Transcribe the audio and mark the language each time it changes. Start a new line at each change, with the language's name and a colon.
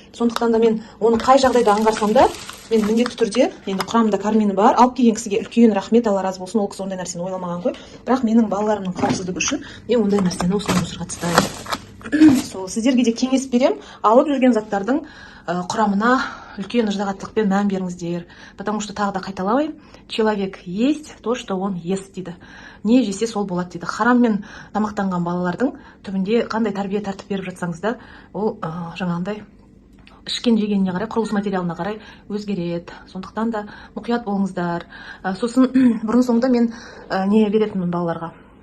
Kazakh: Сондықтан да мен оны қай жағдайда аңғарсам да, мен міндетті түрде, енді құрамында кармины бар, алып келген кісіге үлкен рахмет, Алла разы болсын, ол кісі ондай нәрсені ойламаған ғой. Бірақ менің балаларымның қауіпсіздігі үшін мен ондай нәрсені осылай мусорға тастаймын. Сол сіздерге де кеңес берем, алып жүрген заттардың құрамына үлкен ыждағаттылықпен мән беріңіздер.
Russian: Потому что
Kazakh: тағы да қайталаймын,
Russian: человек есть то, что он ест
Kazakh: дейді. Не жесе сол болады дейді. Хараммен тамақтанған балалардың түбінде қандай тәрбие тәртіп беріп жатсаңыз да, ол жаңағындай ішкен жегеніне қарай, құрылыс материалына қарай өзгереді. Сондықтан да мұқият болыңыздар. Сосын бұрын соңды мен не беретінмін балаларға.